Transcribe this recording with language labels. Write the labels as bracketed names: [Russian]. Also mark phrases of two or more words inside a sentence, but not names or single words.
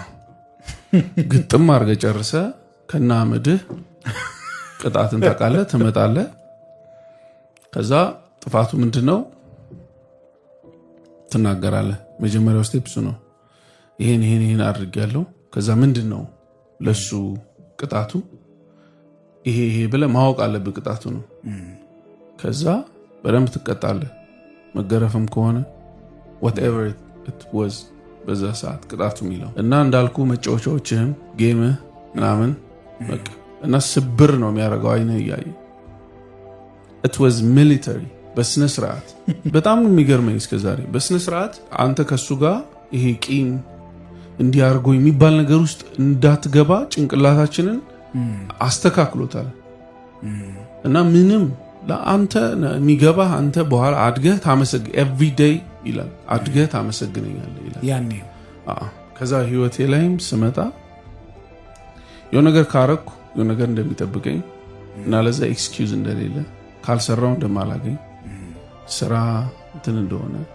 [Amharic] ግጥም አድርገህ ጨርሰህ ከና አመድህ ቅጣትን ታውቃለህ ትመጣለህ ከዛ ጥፋቱ ምንድነው ትናገራለህ መጀመሪያው ስቴፕ እሱ ነው ይሄን አድርጌያለሁ ከዛ ምንድነው ለሱ ቅጣቱ ይሄ ብለህ ማወቅ አለብህ ቅጣቱ ነው ከዛ በደንብ ትቀጣለህ መገረፍም ከሆነ [English] whatever it was [Amharic] በዛ ሰዓት ቅጣቱ የሚለው እና እንዳልኩ መጫወቻዎችህም ጌምህ ምናምን በቃ እና ስብር ነው የሚያደርገው አይነህ እያየ [English] it was military [Amharic] በስነ ስርዓት በጣም የሚገርመኝ እስከዛሬ በስነ ስርዓት አንተ ከሱ ጋር ይሄ ቂም እንዲያርጎ የሚባል ነገር ውስጥ እንዳትገባ ጭንቅላታችንን አስተካክሎታል እና ምንም ለአንተ የሚገባ አንተ በኋላ አድገህ ታመሰግን [English] every day [Amharic] ይላል አድገህ ታመሰግነኛለህ ይላል ያኔ ከዛ ህይወቴ ላይም ስመጣ የሆነ ነገር ካረኩ የሆነ ነገር እንደሚጠብቀኝ እና ለዛ ኤክስኪውዝ እንደሌለ ካልሰራው እንደማላገኝ ስራ እንትን እንደሆነ